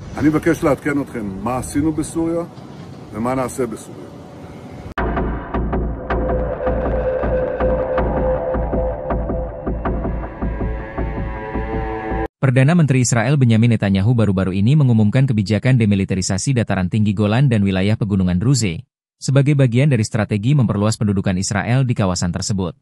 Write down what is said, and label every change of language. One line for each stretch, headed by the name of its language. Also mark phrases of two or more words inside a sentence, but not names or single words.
Hebrew: אני מבקש לעדכן אתכם מה עשינו בסוריה ומה נעשה בסוריה.
Indonesian: Perdana Menteri Israel Benyamin Netanyahu baru-baru ini mengumumkan kebijakan demilitarisasi dataran tinggi Golan dan wilayah pegunungan Druze, sebagai bagian dari strategi memperluas pendudukan Israel di kawasan tersebut.